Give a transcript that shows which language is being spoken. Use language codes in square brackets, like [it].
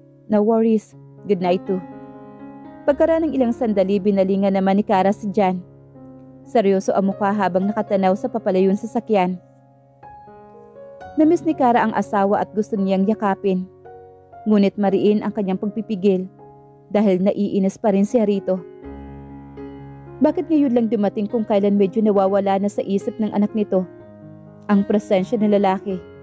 [en] No worries, good night too. [tl] Pagkaraan ng ilang sandali, binalingan naman ni Kara si Jan. Seryoso ang mukha habang nakatanaw sa papalayon sa sasakyan. Namiss ni Kara ang asawa at gusto niyang yakapin. Ngunit mariin ang kanyang pagpipigil dahil naiinis pa rin siya rito. Bakit ngayon lang dumating kung kailan medyo nawawala na sa isip ng anak nito ang presensya ng lalaki?